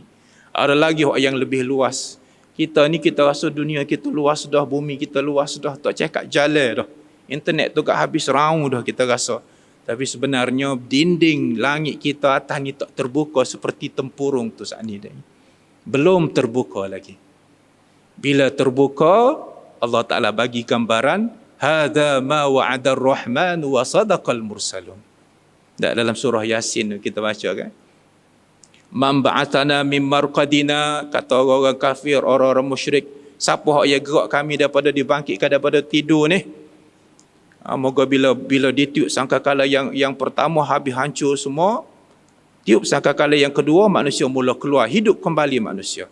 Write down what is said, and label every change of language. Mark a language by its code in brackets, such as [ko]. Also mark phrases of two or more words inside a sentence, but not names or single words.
[ms] Ada lagi yang lebih luas. Kita ni kita rasa dunia kita luas dah, bumi kita luas dah, tak cakap jalan dah. Internet tu kat habis raung dah kita rasa. Tapi sebenarnya dinding langit kita atas ni tak terbuka seperti tempurung tu saat ni. Belum terbuka lagi. Bila terbuka, Allah Ta'ala bagi gambaran, [ar] هذا ما وعد الرحمن وصدق المرسلون. [ms] Dalam surah Yasin kita baca kan. [ar] من بعثنا من مرقدنا, [ms] kata orang-orang kafir, orang-orang musyrik, siapa yang gerak kami daripada dibangkitkan daripada tidur ni? Moga bila ditiup sangkakala yang pertama habis hancur semua, tiup sangkakala yang kedua manusia mula keluar, hidup kembali manusia.